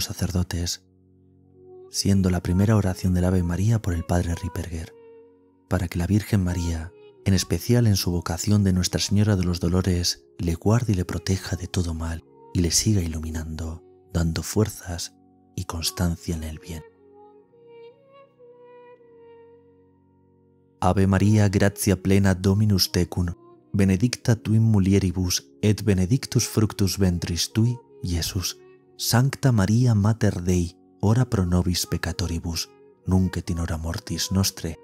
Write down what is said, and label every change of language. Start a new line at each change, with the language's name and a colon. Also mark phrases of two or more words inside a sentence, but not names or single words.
Spanish: sacerdotes, siendo la primera oración del Ave María por el Padre Ripperger, para que la Virgen María, en especial en su vocación de Nuestra Señora de los Dolores, le guarde y le proteja de todo mal y le siga iluminando, dando fuerzas y constancia en el bien.
Latin: Ave María, gratia plena Dominus tecum, benedicta tu in mulieribus et benedictus fructus ventris tui, Iesus. Sancta Maria Mater Dei, ora pro nobis peccatoribus, nunc et in hora mortis nostre.